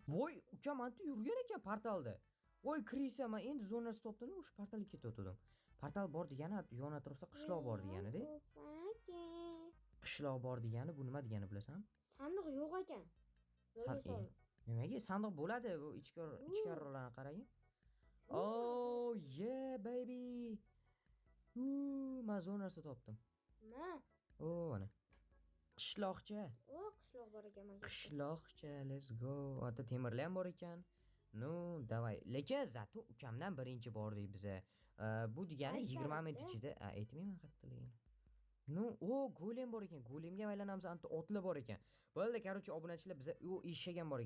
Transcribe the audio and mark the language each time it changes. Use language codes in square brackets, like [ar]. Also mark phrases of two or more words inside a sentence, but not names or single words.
[uz] Voy, ukam anta yurgan ekan portalda. Voy, kirisa, men endi zonasi topdim, o'sha portalga ketdim. Portal bor degani yon atrofda qishloq bor degani-da. Qishloq bor degani bu nima degani bilasanmi? Sandiq yo'q ekan. Nimaga sandiq bo'ladi? Bu ichkariroqlarni qarang. [en] Oh yeah baby. [uz] Men zonasi topdim. Nima? Mana. Qishloqcha. Qishloq bor ekan mana. Qishloqcha, [en] let's go. [uz] Ota temirlar ham bor ekan. Davay. Lekin zato ukamdan birinchi bordik biz. Bu degani 20 minut ichida, aytmayman qattiqligini. Golem bor ekan. Golemga aylanamiz, anta otlar bor ekan. Bo'ldi, короче, obunachilar biz eshak ham bor ekan.